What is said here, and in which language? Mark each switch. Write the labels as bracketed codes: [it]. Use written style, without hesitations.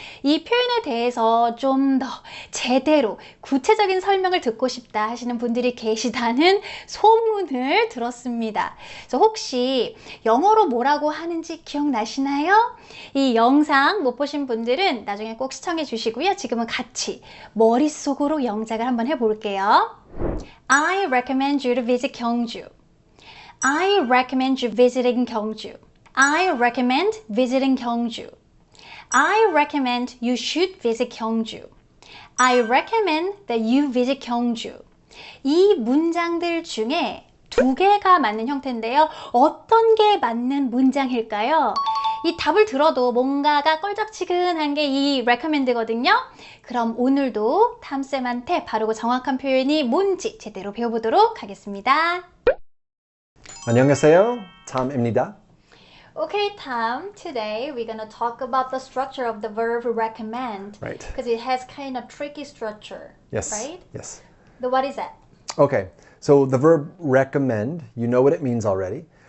[ko] 이 표현에 대해서 좀 더 제대로 구체적인 설명을 듣고 싶다 하시는 분들이 계시다는 소문을 들었습니다. 그래서 혹시 영어로 뭐라고 하는지 기억나시나요? 이 영상 못 보신 분들은 나중에 꼭 시청해 주시고요. 지금은 같이 머릿속으로 영작을 한번 해볼게요. [en] I recommend you to visit 경주. I recommend you visiting 경주. I recommend visiting 경주. I recommend you should visit 경주. I recommend that you visit 경주. [ko] 이 문장들 중에 두 개가 맞는 형태인데요. 어떤 게 맞는 문장일까요? 이 답을 들어도 뭔가가 껄쩍지근한 게 이 recommend거든요. 그럼 오늘도 탐쌤한테 바르고 정확한 표현이 뭔지 제대로 배워보도록 하겠습니다. 안녕하세요, 탐입니다. [en] Okay, Tom, today we're going to talk about the structure of the verb recommend. Right. Because it has kind of tricky structure. Yes. Right? Yes. What is that? Okay, so the verb recommend, you know what it means already.